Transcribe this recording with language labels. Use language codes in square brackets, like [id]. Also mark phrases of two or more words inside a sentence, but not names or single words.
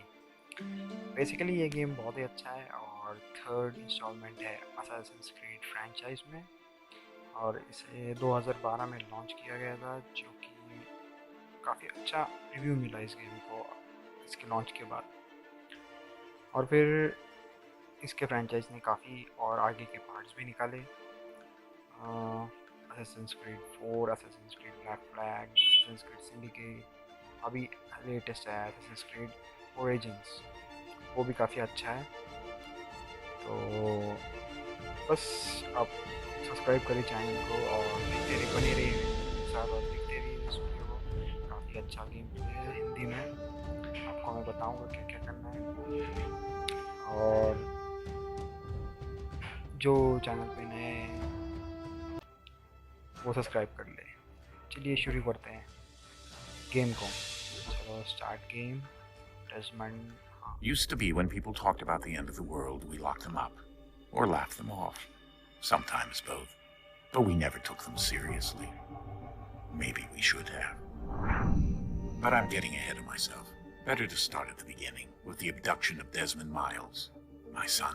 [hi] बेसिकली ये गेम बहुत ही अच्छा है और [en] third installment [hi] है असैसिन्स क्रीड फ्रेंचाइज में। और इसे 2012 में लॉन्च किया गया था, जो कि काफ़ी अच्छा रिव्यू मिला इस गेम को इसके लॉन्च के बाद। और फिर इसके फ्रेंचाइज ने काफ़ी और आगे के पार्ट्स भी निकाले। Assassin's Creed 4, Assassin's Creed Black Flag, Assassin's Creed Syndicate, अभी लेटेस्ट है Assassin's Creed Origins, वो भी काफ़ी अच्छा है। तो बस आप सब्सक्राइब करिए चैनल को और देखते रहिए, बने रहिए मेरे साथ और देखते रहिए इस वीडियो को। काफ़ी अच्छा [en] game play [hi] है हिंदी में, आपको मैं बताऊंगा क्या क्या करना है। और जो चैनल पे नए हैं वो सब्सक्राइब कर ले। चलिए शुरू करते हैं गेम को। चलो [en] start game. [hi] डेजमंड। [en] Used to be when people talked about the end of the world, we locked them up. Or laughed them off. Sometimes both. But we never took them seriously. Maybe we should have. But I'm getting ahead of myself. Better to start at the beginning, with the abduction of Desmond Miles, my son.